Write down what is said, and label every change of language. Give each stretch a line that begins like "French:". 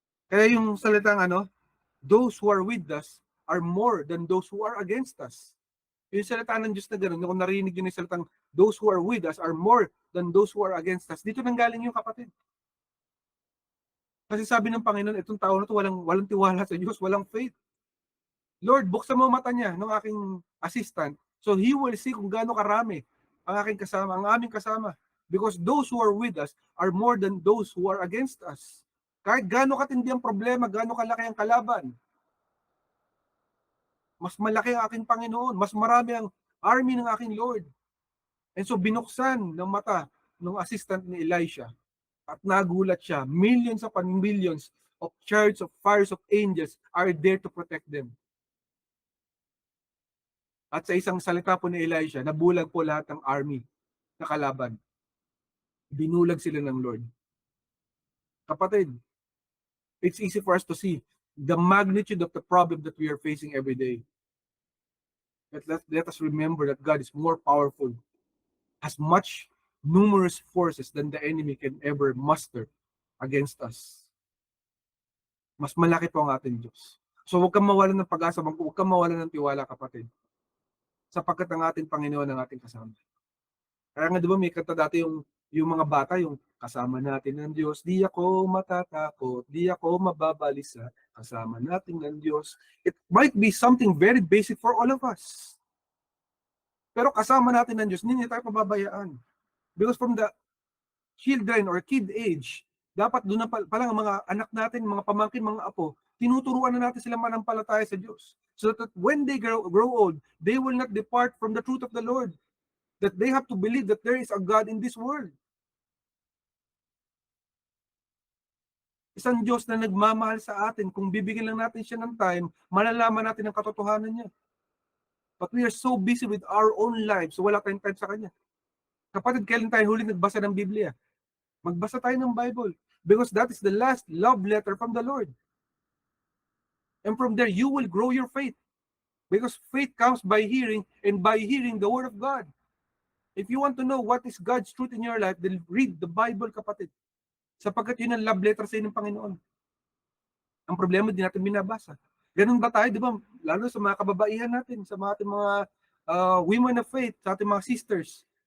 Filipino: Kaya yung salitang
English: those who are with us are more than those who are against us.
Filipino: Yung salita ng Diyos na gano'n, kung narinig yun yung salitang,
English: those who are with us are more than those who are against us.
Filipino: Dito nanggaling yung kapatid. Kasi sabi ng Panginoon, itong tao na to walang tiwala sa Diyos, walang faith. Lord, buksan mo mata niya ng aking assistant,
English: so he will see
Filipino: kung gaano karami ang aking kasama, ang aming kasama.
English: Because those who are with us are more than those who are against us.
Filipino: Kahit gaano katindi ang problema, gaano kalaki ang kalaban, mas malaki ang aking Panginoon, mas marami ang army ng aking Lord.
English: And so
Filipino: binuksan ng mata ng assistant ni Elisha at nagulat siya,
English: millions upon millions of chariots of fires of angels are there to protect them.
Filipino: At sa isang salita po ni Elisha, nabulag po lahat ng army na kalaban. Binulag sila ng Lord.
English: Kapatid, it's easy for us to see the magnitude of the problem that we are facing every day. But let us remember that God is more powerful, has much numerous forces than the enemy can ever muster against us.
Filipino: Mas malaki po ang ating Diyos. So huwag kang mawalan ng pag-asa, huwag kang mawalan ng tiwala, kapatid. Sapagkat ang ating Panginoon ang ating kasama. Kaya nga, di ba, may kanta dati yung mga bata, yung kasama natin ng Diyos, di ako matatakot, di ako mababalisa, kasama natin ng Diyos.
English: It might be something very basic for all of us.
Filipino: Pero kasama natin ng Diyos, hindi tayo pababayaan.
English: Because from the children or kid age,
Filipino: dapat doon na palang mga anak natin, mga pamangkin, mga apo, tinuturuan na natin sila manampalataya sa Diyos.
English: So that when they grow old, they will not depart from the truth of the Lord. That they have to believe that there is a God in this world.
Filipino: Isang Diyos na nagmamahal sa atin. Kung bibigyan lang natin siya ng time, malalaman natin ang katotohanan niya.
English: But we are so busy with our own lives,
Filipino: so wala tayong time sa Kanya. Kapatid, kailan tayo huli nagbasa ng Biblia? Magbasa tayo ng Bible.
English: Because that is the last love letter from the Lord. And from there, you will grow your faith. Because faith comes by hearing, and by hearing the Word of God. If you want to know what is God's truth in your life, then read the Bible, kapatid.
Filipino: Sapagkat yun ang love letter sa inyo ng Panginoon. Ang problema, di natin binabasa. Ganun ba tayo, 'di ba? Lalo sa mga kababaihan natin, sa mga ating mga women of faith, sa ating mga sisters.